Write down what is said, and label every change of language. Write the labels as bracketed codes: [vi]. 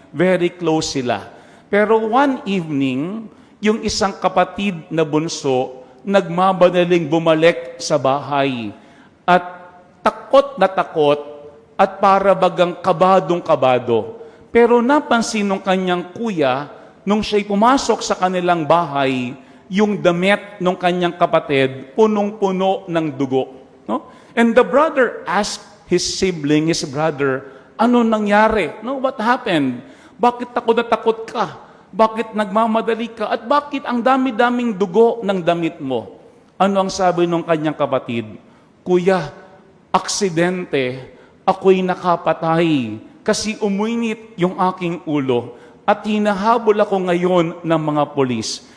[en] Very close [tl] sila. Pero [en] one evening, [tl] yung isang kapatid na bunso, nagmamadaling bumalik sa bahay. At takot na takot at para bagang kabadong-kabado. Pero napansin ng kanyang kuya nung siya'y pumasok sa kanilang bahay, yung damit ng kanyang kapatid, punong-puno ng dugo. No? [en] And the brother asked his sibling, his brother, [tl] ano nangyari? No, [en] what happened? [tl] Bakit takot na takot ka? Bakit nagmamadali ka? At bakit ang dami-daming dugo ng damit mo? Ano ang sabi ng kanyang kapatid? Kuya, aksidente, ako'y nakapatay kasi uminit yung aking ulo at hinahabol ako ngayon ng mga polis.